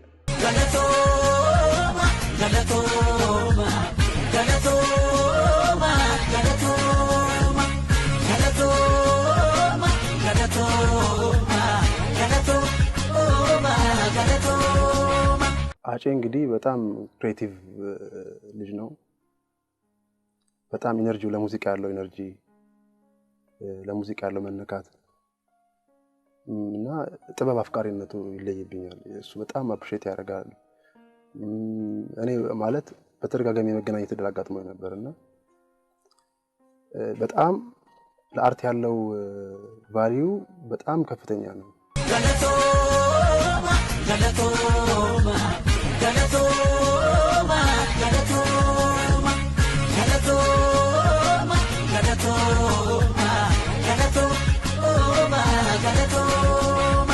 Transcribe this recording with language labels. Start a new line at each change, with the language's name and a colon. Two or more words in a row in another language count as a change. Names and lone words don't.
Oromo: Galatooma, galatooma, galatooma, galatooma, galatooma, galatooma, galatooma, galatooma.
Amharic: አፄ እንግዲህ በጣም ክሬቲቭ ልጅ ነው። በጣም ኢነርጂው ለሙዚቃ ያለው ኢነርጂ ለሙዚቃ ያለው መነካት እና ጥበብ አፍቃሪነቱ ይለይብኛል። እሱ በጣም አፕሪሺየት ያደርጋል። እኔ ማለት በተደጋጋሚ መገናኘት እድል አጋጥሞኝ ነበርና በጣም ለአርት ያለው ቫልዩ በጣም ከፍተኛ ነው።
Oromo: Galatooma, galatooma, galatooma, galatooma, galatooma, galatooma, galatooma, galatooma.